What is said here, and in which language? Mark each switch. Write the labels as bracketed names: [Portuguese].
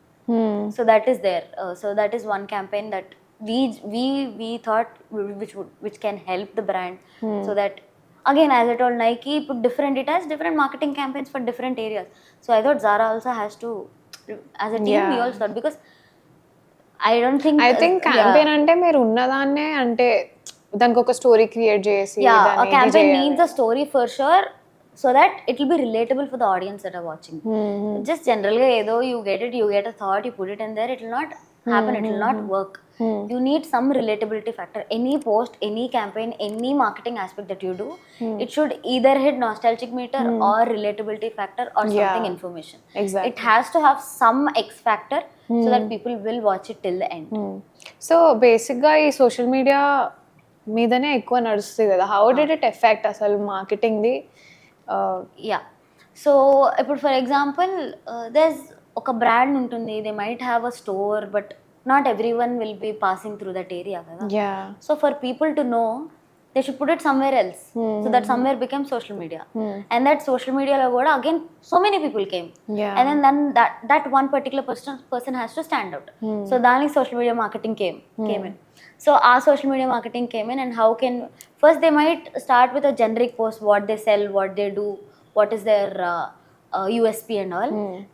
[English] So that is there. So that is one campaign that we thought which can help the brand. So that again, as I told, Nike put different, it has different marketing campaigns for different areas. So I thought Zara also has to, as a team, we also thought, because I don't think [Telugu] I think campaign అంటే మీరు ఉన్నదాన్నే అంటే దానికి ఒక story create చేసి [English] a [Telugu] దాన్ని ఇది [English] campaign [Telugu] చేయాలి. [English] needs a story for sure, so that it will be relatable for the audience that are watching. Just generally either you get a thought, you put it in there, it will not happen, it will not work. You need some relatability factor. Any post, any campaign, any marketing aspect that you do, it should either hit nostalgic meter or relatability factor or something information. Exactly. It has to have some X factor so that people will watch it till the end. [Telugu] So బేసిక్గా ఈ social media మీదనే ఎక్కువ నడుస్తుంది కదా. [English] How did it affect అసలు మార్కెటింగ్ది? Yeah. So ఇప్పుడు ఫర్ ఎగ్జాంపుల్ there's ఒక బ్రాండ్ ఉంటుంది, they might have a store, but not everyone will be passing through that area కదా. So for people to know, they should put it somewhere else. So that somewhere became social media. And that social media lo kuda again so many people came. And then that one particular person has to stand out. So dani social media marketing came in. So our social media marketing came in, and how can, first they might start with a generic post, what they sell, what they do, what is their USP and all.